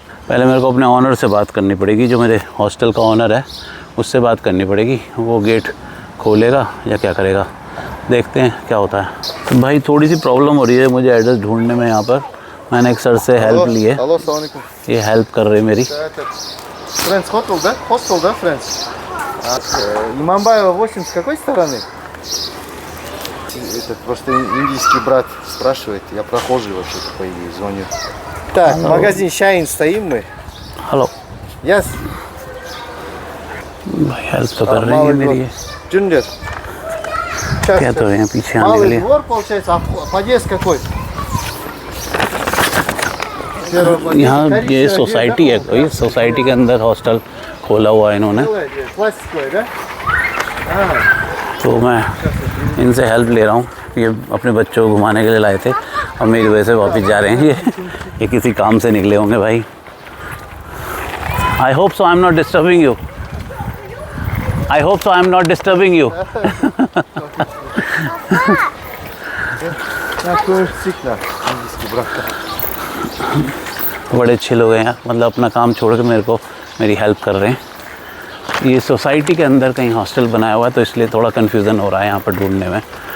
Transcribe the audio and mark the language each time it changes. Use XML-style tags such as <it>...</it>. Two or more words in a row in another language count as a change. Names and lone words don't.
<hi>पहले मेरे को अपने ऑनर से बात करनी पड़ेगी, जो मेरे हॉस्टल का ऑनर है उससे बात करनी पड़ेगी, वो गेट खोलेगा या क्या करेगा, देखते हैं क्या होता है। तो भाई थोड़ी सी प्रॉब्लम हो रही है मुझे एड्रेस ढूंढने में। यहाँ पर मैंने एक सर से हेल्प ली है, ये हेल्प कर रही है मेरी।</hi> <ru>Friends Hotel, да? Hostel, да, Friends? Имамбаева 8 с какой стороны? Это просто индийский брат спрашивает, я прохожий вообще-то, по идее, звоню. Так, Hello. Магазин Shine стоим мы.</ru> <en>Hello. Yes.</en> <hi>भाई हेल्प तो कर रही है मेरी ये।</hi> <en>Junior.</en> <hi>क्या तो है पीछे आने के लिए?</hi> <ru>Малый двор, получается, а подъезд какой?</ru> <hi>यहाँ ये सोसाइटी है कोई, सोसाइटी के अंदर हॉस्टल खोला हुआ है इन्होंने, तो मैं इनसे हेल्प ले रहा हूँ। ये अपने बच्चों को घुमाने के लिए लाए थे, और मेरी वजह से वापस जा रहे हैं। ये किसी काम से निकले होंगे भाई।</hi> <en>I hope so I am not disturbing you, I hope so I am not disturbing you.</en> <hi>बड़े अच्छे लोग हैं यार, मतलब अपना काम छोड़ के मेरे को मेरी हेल्प कर रहे हैं। ये सोसाइटी के अंदर कहीं हॉस्टल बनाया हुआ है, तो इसलिए थोड़ा कन्फ्यूज़न हो रहा है यहाँ पर ढूंढने में।</hi>